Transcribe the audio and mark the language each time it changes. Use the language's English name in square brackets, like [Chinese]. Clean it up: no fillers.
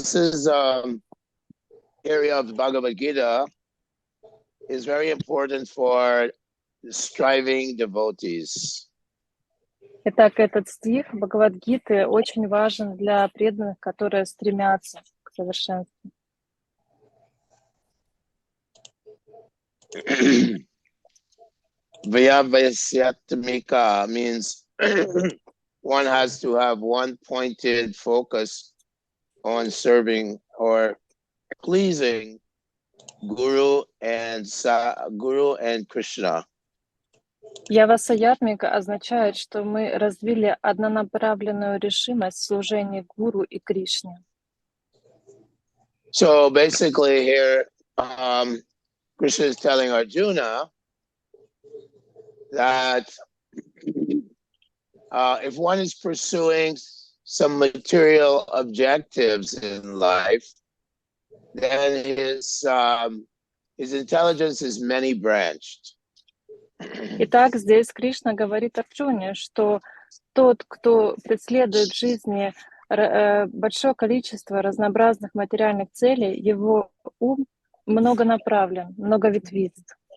[English] this is area of the Bhagavad-gita is very important for striving devotees. [Russian] Итак, этот стих Бхагавад-гиты очень важен для преданных, которые стремятся к совершенству. [English] Vyavasyatmika means one has to have one pointed focus on serving or pleasing Guru and Krishna. [Russian] Явасаятмика означает, что мы развили однонаправленную решимость в служении Гуру и Кришне. [English] So basically here, Krishna is telling Arjuna that if one is pursuing some material objectives in life, then his intelligence is many-branched. [Russian] Итак, здесь Кришна говорит Арджуне, что тот, кто преследует в жизни большое количество разнообразных материальных целей, его ум многонаправлен, многоветвист.